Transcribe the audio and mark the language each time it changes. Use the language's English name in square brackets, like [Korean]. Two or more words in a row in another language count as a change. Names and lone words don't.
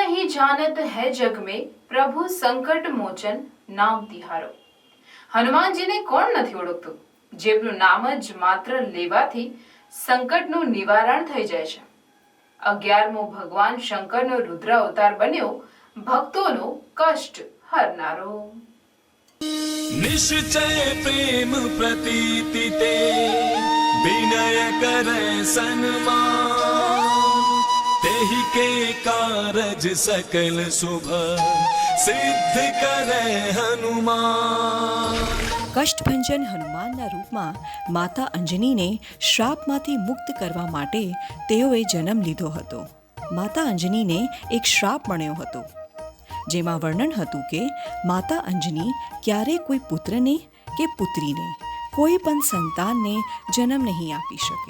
[Awadhi] जानत है जग में प्रभु संकट मोचन नाम तिहारो। [Gujarati] હનુમાનજીને કોણ નથી ઓળખતું, જેમનું નામ જ માત્ર લેવાથી સંકટનું નિવારણ થઈ જાય છે। 11મો ભગવાન શંકરનો રુદ્ર અવતાર બન્યો, ભક્તોનો કષ્ટ હરનારો। [Awadhi] निश्चय प्रेम प्रतीति ते विनय करे सन्मान तेहि के कारज सकल शुभ सिद्ध करे हनुमान। [Gujarati] કષ્ટભંજન હનુમાનના રૂપમાં માતા અંજનીને શ્રાપમાંથી મુક્ત કરવા માટે તેઓએ જન્મ લીધો હતો। માતા અંજનીને એક શ્રાપ મળ્યો હતો, જેમાં વર્ણન હતું કે માતા અંજની ક્યારેય કોઈ પુત્રને કે પુત્રીને, કોઈ પણ સંતાનને જન્મ નહીં આપી શકે।